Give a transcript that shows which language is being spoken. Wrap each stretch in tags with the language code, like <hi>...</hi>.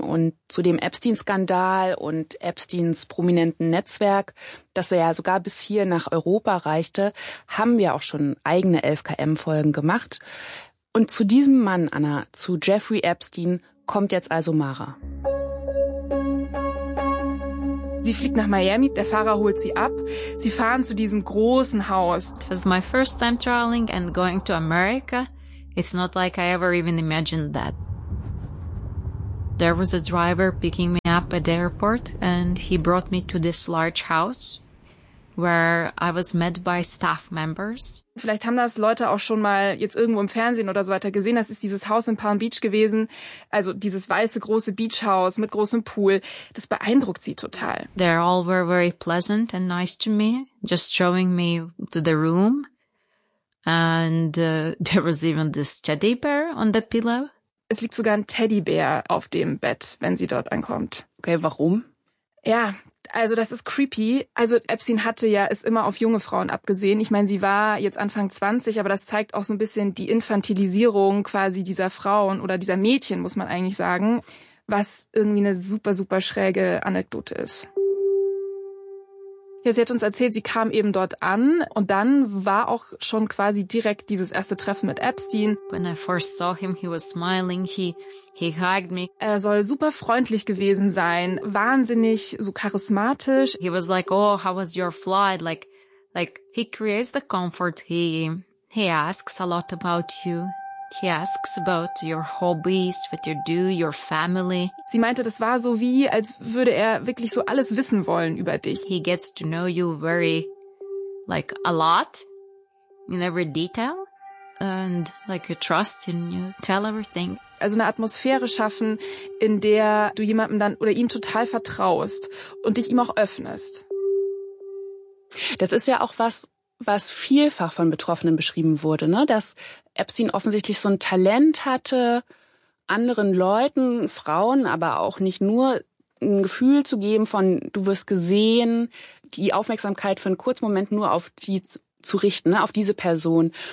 <de>Und zu dem Epstein-Skandal und Epsteins prominenten Netzwerk, das er ja sogar bis hier nach Europa reichte, haben wir auch schon eigene 11KM-Folgen gemacht. Und zu diesem Mann, Anna, zu Jeffrey Epstein, kommt jetzt also Mara. Sie fliegt nach Miami, der Fahrer holt sie ab. Sie fahren zu diesem großen Haus.</de> <en>It was my first time traveling and going to America. It's not like I ever even imagined that. There was a driver picking me up at the airport and he brought me to this large house where I was met by staff members.</en> <de>Vielleicht haben das Leute auch schon mal jetzt irgendwo im Fernsehen oder so weiter gesehen. Das ist dieses Haus in Palm Beach gewesen. Also dieses weiße große Beachhaus mit großem Pool. Das beeindruckt sie total.</de> <en>They all were very pleasant and nice to me. Just showing me to the room. And there was even this teddy bear on the pillow.</en> <de>Es liegt sogar ein Teddybär auf dem Bett, wenn sie dort ankommt. Okay, warum? Ja, also das ist creepy. Also Epstein hatte ja es immer auf junge Frauen abgesehen. Ich meine, sie war jetzt Anfang 20, aber das zeigt auch so ein bisschen die Infantilisierung quasi dieser Frauen oder dieser Mädchen, muss man eigentlich sagen, was irgendwie eine super, super schräge Anekdote ist. Ja, sie hat uns erzählt, sie kam eben dort an und dann war auch schon quasi direkt dieses erste Treffen mit Epstein.</de> <en>When I first saw him, he was smiling, he hugged me.</en> <de>Er soll super freundlich gewesen sein, wahnsinnig so charismatisch.</de> <en>He was like, oh, how was your flight? Like he creates the comfort, he asks a lot about you. He asks about your hobbies, what you do, your family.</en> <de>Sie meinte, das war so wie, als würde er wirklich so alles wissen wollen über dich.</de> <en>He gets to know you very, like, a lot, in every detail, and, like, you trust in you, tell everything.</en> <de>Also eine Atmosphäre schaffen, in der du jemandem dann oder ihm total vertraust und dich ihm auch öffnest. Das ist ja auch was vielfach von Betroffenen beschrieben wurde, ne? Dass Epstein offensichtlich so ein Talent hatte, anderen Leuten, Frauen, aber auch nicht nur, ein Gefühl zu geben von, du wirst gesehen, die Aufmerksamkeit für einen kurzen Moment nur auf die zu richten, ne? Auf diese Person.</de>